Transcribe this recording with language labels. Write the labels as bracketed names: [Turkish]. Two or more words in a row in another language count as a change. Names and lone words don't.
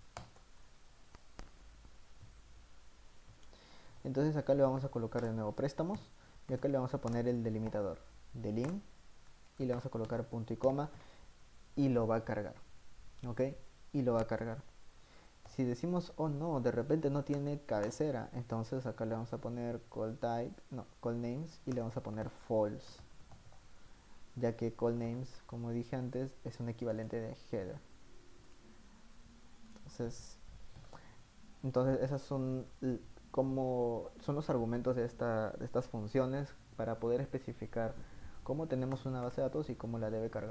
[Spanish] Entonces acá le vamos a colocar de nuevo préstamos y acá le vamos a poner el delimitador delim y le vamos a colocar punto y coma y lo va a cargar. ¿Ok? Y lo va a cargar. Si decimos, oh no, de repente no tiene cabecera, entonces acá le vamos a poner [English] call type, [Spanish] no, [English] call names [Spanish] y le vamos a poner false, ya que [English] call names, [Spanish] como dije antes, es un equivalente de header. Entonces esas son como son los argumentos de estas funciones para poder especificar cómo tenemos una base de datos y cómo la debe cargar.